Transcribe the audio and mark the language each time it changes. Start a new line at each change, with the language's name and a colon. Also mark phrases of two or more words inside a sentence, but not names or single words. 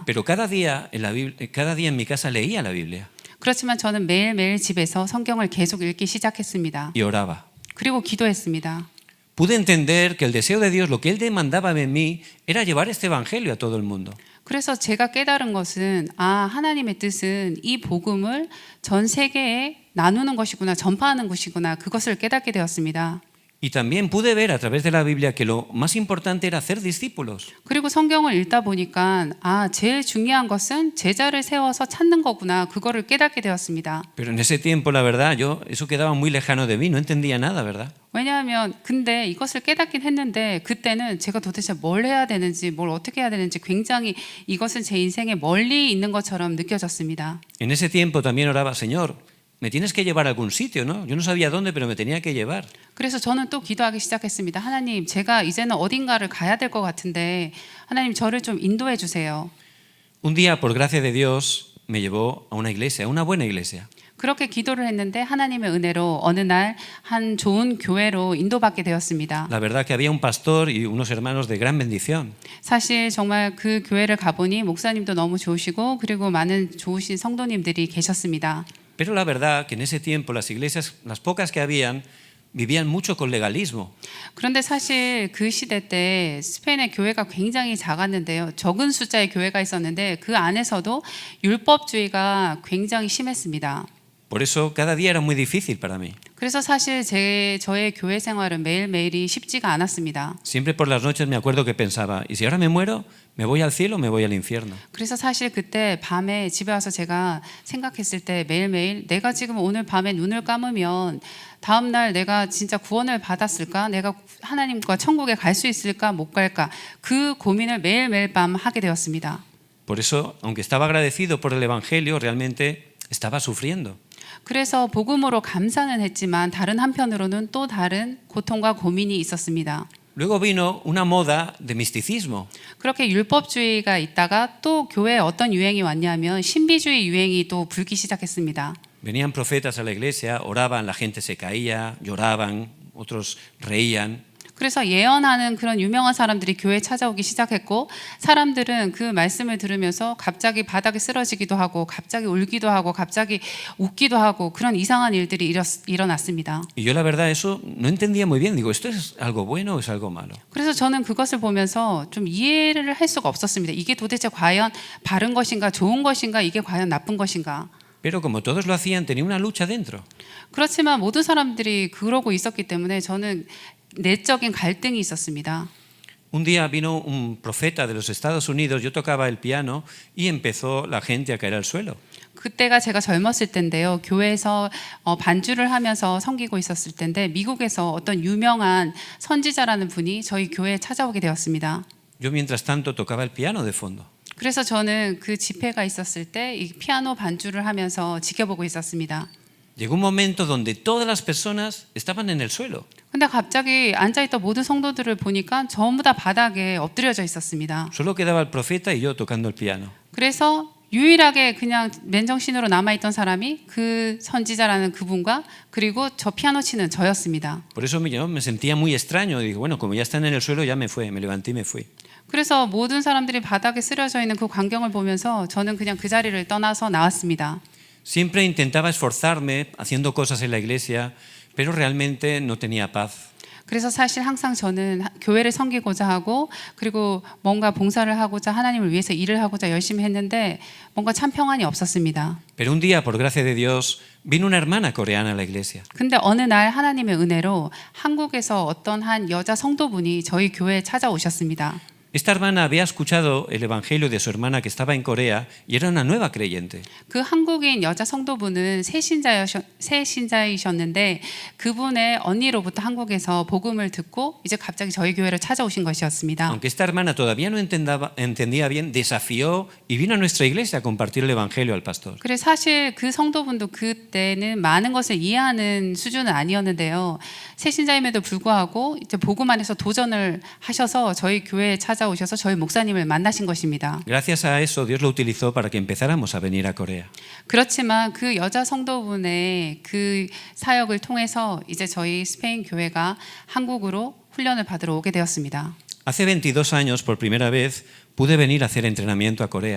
Spanish: Pero cada día en mi casa leía la Biblia
Korean: 그렇지만 저는 매일매일 집에서 성경을 계속 읽기 시작했습니다.
Spanish: y oraba.
Korean: 그리고 기도했습니다.
Spanish: Pude entender que el deseo de Dios, lo que Él demandaba de mí, era llevar este evangelio a todo el mundo.
Korean: 그래서 제가 깨달은 것은 하나님의 뜻은 이 복음을 전 세계에 나누는 것이구나, 전파하는 것이구나, 그것을 깨닫게 되었습니다.
Spanish: Y también pude ver a través de la Biblia que lo más importante era hacer discípulos.
Korean: 그리고 성경을 읽다 보니까 제일 중요한 것은 제자를 세워서 찾는 거구나, 그거를 깨닫게 되었습니다.
Spanish: Pero en ese tiempo, la verdad, eso quedaba muy lejano de mí, no entendía nada, ¿verdad?
Korean: 왜냐하면 근데 이것을 깨닫긴 했는데 그때는 제가 도대체 뭘 해야 되는지, 뭘 어떻게 해야 되는지 굉장히 이것은 제 인생에 멀리 있는 것처럼 느껴졌습니다.
Spanish: En ese tiempo también oraba, Señor, me tienes que llevar a algún sitio, ¿no? Yo no sabía dónde, pero me tenía que llevar.
Korean: 그래서 저는 또 기도하기 시작했습니다. 하나님, 제가 이제는 어딘가를 가야 될 것 같은데 하나님 저를 좀 인도해 주세요.
Spanish: Un día, por gracia de Dios, me llevó a una iglesia, a una buena iglesia.
Korean: 그렇게 기도를 했는데 하나님의 은혜로 어느 날 한 좋은 교회로 인도받게 되었습니다.
Spanish: La verdad que había un pastor y unos hermanos de gran bendición.
Korean: 사실 정말 그 교회를 가보니 목사님도 너무 좋으시고 그리고 많은 좋으신 성도님들이 계셨습니다.
Spanish: Pero la verdad que en ese tiempo las iglesias, las pocas que habían, vivían mucho con legalismo.
Korean: 그런데 사실 그 시대 때 스페인의 교회가 굉장히 작았는데요. 적은 숫자의 교회가 있었는데 그 안에서도 율법주의가 굉장히 심했습니다.
Spanish: Por eso cada día era muy difícil para mí.
Korean: 그래서 사실 저의 교회 생활은 매일매일이 쉽지가 않았습니다.
Spanish: Siempre por las noches me acuerdo que pensaba, ¿y si ahora me muero? ¿Me voy al cielo o me voy al infierno?
Korean: 그래서 사실 그때 밤에 집에 와서 제가 생각했을 때 매일매일 내가 지금 오늘 밤에 눈을 감으면 다음 날 내가 진짜 구원을 받았을까? 내가 하나님과 천국에 갈 수 있을까? 못 갈까? 그 고민을 매일매일 밤 하게 되었습니다.
Spanish: Por eso, aunque estaba agradecido por el evangelio, realmente estaba sufriendo.
Korean: 그래서 복음으로 감사는 했지만 다른 한편으로는 또 다른 고통과 고민이 있었습니다.
Spanish: Luego vino una moda de misticismo.
Korean: 그렇게 율법주의가 있다가 또 교회에 어떤 유행이 왔냐면 신비주의 유행이 또 불기 시작했습니다.
Spanish: Venían profetas a la iglesia, oraban, la gente se caía, lloraban, otros reían.
Korean: 그래서 예언하는 그런 유명한 사람들이 교회에 찾아오기 시작했고 사람들은 그 말씀을 들으면서 갑자기 바닥에 쓰러지기도 하고 갑자기 울기도 하고 갑자기 웃기도 하고 그런 이상한 일들이 일어났습니다.
Spanish: Y yo la verdad eso no entendía muy bien. Digo, ¿esto es algo bueno o es algo malo?
Korean: 그래서 저는 그것을 보면서 좀 이해를 할 수가 없었습니다. 이게 도대체 과연 바른 것인가 좋은 것인가 이게 과연 나쁜 것인가.
Spanish: Pero como todos lo hacían, tenía una lucha dentro.
Korean: 그렇지만 모든 사람들이 그러고 있었기 때문에 저는 내적인 갈등이 있었습니다.
Spanish: Un día vino un profeta de los Estados Unidos, yo tocaba el piano y empezó la gente a caer al suelo.
Korean: 그때가 제가 젊었을 때인데요. 교회에서 반주를 하면서 섬기고 있었을 때인데 미국에서 어떤 유명한 선지자라는 분이 저희 교회에 찾아오게 되었습니다.
Spanish: Yo mientras tanto tocaba el piano de fondo.
Korean: 그래서 저는 그 집회가 있었을 때 이 피아노 반주를 하면서 지켜보고 있었습니다.
Spanish: Llegó un momento donde todas las personas estaban en el suelo.
Korean: 근데 갑자기 앉아있던 모든 성도들을 보니까 전부 다 바닥에 엎드려져 있었습니다.
Spanish: Solo quedaba el profeta y yo tocando el piano.
Korean: 그래서 유일하게 그냥 맨정신으로 남아있던 사람이 그 선지자라는 그분과 그리고 저 피아노 치는 저였습니다.
Spanish: Por eso yo me sentía muy extraño. Digo, bueno, como ya están en el suelo, ya me levanté y me fui.
Korean: 그래서 모든 사람들이 바닥에 쓰러져 있는 그 광경을 보면서 저는 그냥 그 자리를 떠나서 나왔습니다.
Spanish: Siempre intentaba esforzarme haciendo cosas en la iglesia, pero realmente no tenía paz.
Korean: 그래서 사실 항상 저는 교회를 섬기고자 하고 그리고 뭔가 봉사를 하고자 하나님을 위해서 일을 하고자 열심히 했는데 뭔가 참 평안이 없었습니다.
Spanish: Pero un día, por gracia de Dios, vino una hermana coreana a la iglesia.
Korean: 근데 어느 날 하나님의 은혜로 한국에서 어떤 한 여자 성도분이 저희 교회에 찾아오셨습니다.
Spanish: Esta hermana había escuchado el evangelio de su hermana que estaba en Corea y era una nueva creyente.
Korean: 그 한국인 여자 성도분은 새신자이셨는데 그분의 언니로부터 한국에서 복음을 듣고 이제 갑자기 저희 교회를 찾아오신 것이었습니다.
Spanish: Aunque esta hermana todavía no entendía bien, desafió y vino a nuestra iglesia a compartir el evangelio al pastor.
Korean: 그래서 사실 그 성도분도 그때는 많은 것을 이해하는 수준은 아니었는데요. 새신자임에도 불구하고 이제 복음 안에서 도전을 하셔서 저희 교회에 찾아오셔서 저희 목사님을 만나신 것입니다.
Spanish: Gracias a eso, Dios lo utilizó para que empezáramos a venir a Corea.
Korean: 그렇지만 그 여자 성도분의 그 사역을 통해서 이제 저희 스페인 교회가 한국으로 훈련을 받으러 오게 되었습니다.
Spanish: Hace 22 años, por primera vez, pude venir a hacer entrenamiento a Corea.